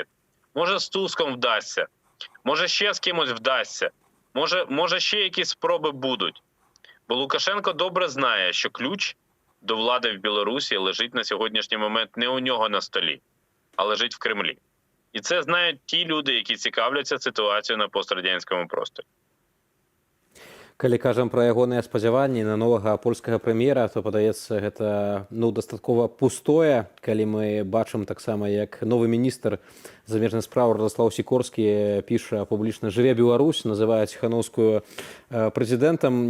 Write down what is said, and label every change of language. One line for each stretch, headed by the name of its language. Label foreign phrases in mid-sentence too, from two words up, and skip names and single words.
Ukrainian: Може з Туском вдасться, може ще з кимось вдасться, може ще якісь спроби будуть. Бо Лукашенко добре знає, що ключ до влади в Білорусі лежить на сьогоднішній момент не у нього на столі, а лежить в Кремлі. І це знають ті люди, які цікавляться ситуацією на пострадянському просторі.
Belarusian: Калі кажам пра ягоныя спадзяванні на новага польскага прэм'ера, то падаецца гэта дастаткова пустое, калі мы бачым таксама, як новы міністр замежных спраў Радослаў Сікорскі піша публічна «Жыве Беларусь», называе Ціханаўскую прэзідэнтам.